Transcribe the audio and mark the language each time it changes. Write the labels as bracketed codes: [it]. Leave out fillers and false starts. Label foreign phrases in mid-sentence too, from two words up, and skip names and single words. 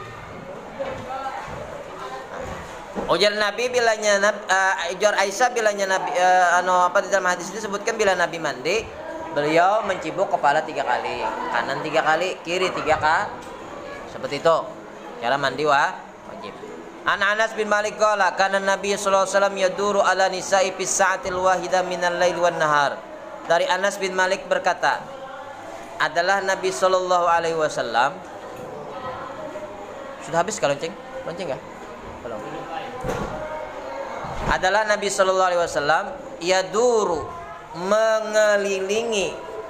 [bjn] Ujar Nabi bilanya ujar Aisyah bilanya Nabi di dalam hadis ini sebutkan bila Nabi mandi beliau mencibuk kepala 3 kali, kanan 3 kali, kiri 3 kali. [id] Seperti itu. Cara mandi wajib. [ar] عن أنس بن مالك قال كان النبي صلى الله عليه وسلم يدور على نسائه في الساعة الواحدة من الليل والنهار. [id] Dari Anas bin Malik berkata, adalah Nabi [ar] صلى الله عليه وسلم. [id] Sudah habis kalau lonceng? Lonceng enggak? Belum. Adalah Nabi [ar] صلى الله عليه وسلم يدور [id] mengelilingi